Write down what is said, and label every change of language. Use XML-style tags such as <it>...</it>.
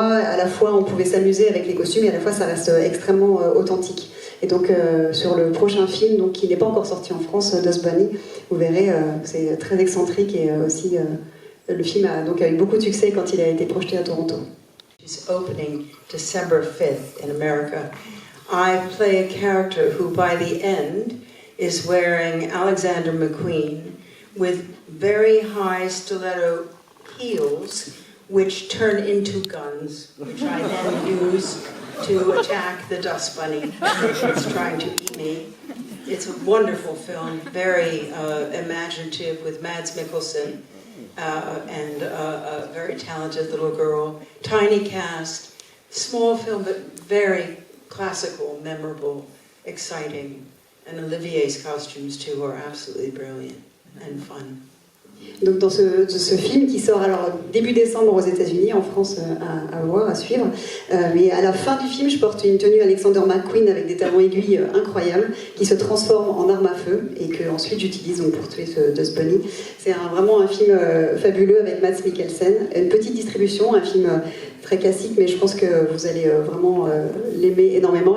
<fr>À la fois on pouvait s'amuser avec les costumes, et à la fois ça reste extrêmement authentique. Et donc sur le prochain film, donc, qui n'est pas encore sorti en France, Dust Bunny, vous verrez, c'est très excentrique, et aussi le film a eu beaucoup de succès quand il a été projeté à Toronto.</fr> <en>It's opening December 5th in America. I play a character who, by the end, is wearing Alexander McQueen with very high stiletto heels, which turn into guns, which I then use to attack the Dust Bunny that's trying to eat me. It's a wonderful film, very imaginative, with Mads Mikkelsen. And a very talented little girl. Tiny cast, small film, but very classical, memorable, exciting. And Olivier's costumes, too, are absolutely brilliant and fun.</en> <fr>Donc dans ce film qui sort alors début décembre aux États-Unis, en France à voir, à suivre. Mais à la fin du film, je porte une tenue Alexander McQueen avec des talons aiguilles incroyables qui se transforme en arme à feu et que ensuite j'utilise donc pour tuer ce Dust Bunny. C'est vraiment un film fabuleux avec Mads Mikkelsen. Une petite distribution, un film très classique, mais je pense que vous allez vraiment l'aimer énormément.</fr>